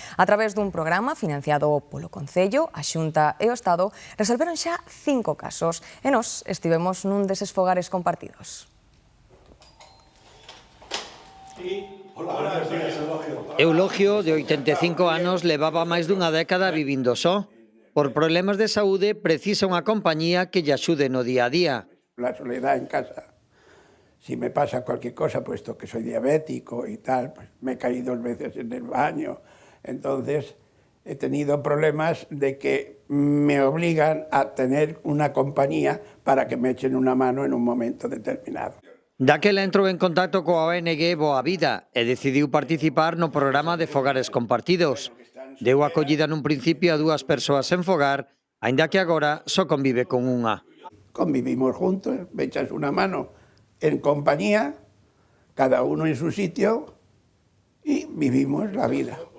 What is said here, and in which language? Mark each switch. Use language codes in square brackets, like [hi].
[gl] A través dun programa financiado polo Concello, a Xunta e o Estado, resolveron xa 5 casos e nós estivemos nun deses fogares compartidos. Eulogio, de 85 anos, levaba máis dunha década vivindo só. Por problemas de saúde, precisa unha compañía que lle axude no día a día. [es] La soledad en casa. Si me pasa cualquier cosa, puesto que soy diabético y tal, pues me he caído 2 veces en el baño. Entonces, he tenido problemas de que me obligan a tener una compañía para que me echen una mano en un momento determinado. [gl] Daquela entrou en contacto coa ONG Boa Vida e decidiu participar no programa de fogares compartidos. Deu acollida nun principio a 2 persoas en fogar, aínda que agora só convive con unha. [es] Convivimos juntos, me echas una mano en compañía, cada uno en su sitio, y vivimos la vida.